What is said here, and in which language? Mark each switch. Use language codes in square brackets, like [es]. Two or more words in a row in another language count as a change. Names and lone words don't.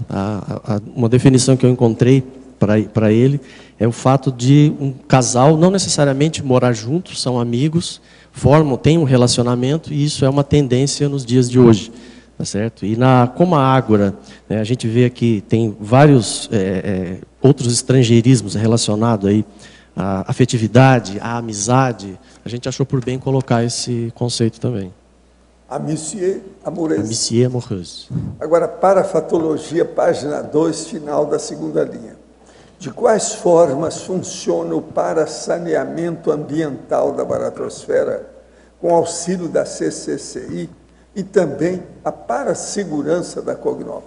[pt] Uma definição que eu encontrei para ele é o fato de um casal não necessariamente morar juntos, são amigos, têm um relacionamento, e isso é uma tendência nos dias de hoje. Tá certo? E como a ágora, né, a gente vê aqui, tem vários outros estrangeirismos relacionados aí à afetividade, à amizade, a gente achou por bem colocar esse conceito também. [fr] Amitié amoureuse. Amitié amoureuse. [pt] Agora, parafatologia, página 2, final da 2ª linha. De quais formas funciona o parasaneamento ambiental da baratrosfera com auxílio da CCCI e também a parassegurança da Cognópolis?